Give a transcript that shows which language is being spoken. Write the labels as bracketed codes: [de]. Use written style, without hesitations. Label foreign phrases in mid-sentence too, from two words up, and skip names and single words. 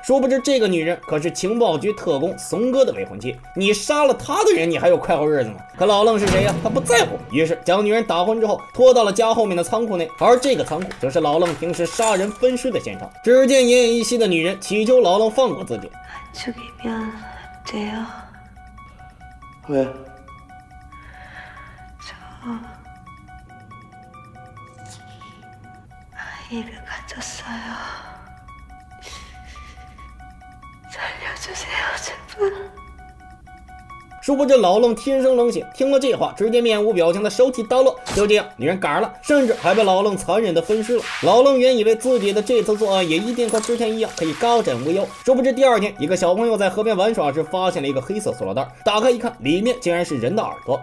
[zh] 殊不知这个女人可是情报局特工怂哥的未婚妻，你杀了他的人，你还有快活日子吗？可老楞是谁呀？他不在乎，于是将女人打昏之后拖到了家后面的仓库内，而这个仓库就是老楞平时杀人分尸的现场。只见奄奄一息的女人祈求老楞放过自己。 [ko] 죽이면 돼요. 왜? 저 아이를 가졌어요. 살려주세요, 제발. [zh] 殊不知老楞天生冷血，听了这话，直接面无表情的手起刀落。就这样，女人嘎了，甚至还被老楞残忍的分尸了。老楞原以为自己的这次作案也一定和之前一样可以高枕无忧，殊不知第二天，一个小朋友在河边玩耍时发现了一个黑色塑料袋，打开一看，里面竟然是人的耳朵。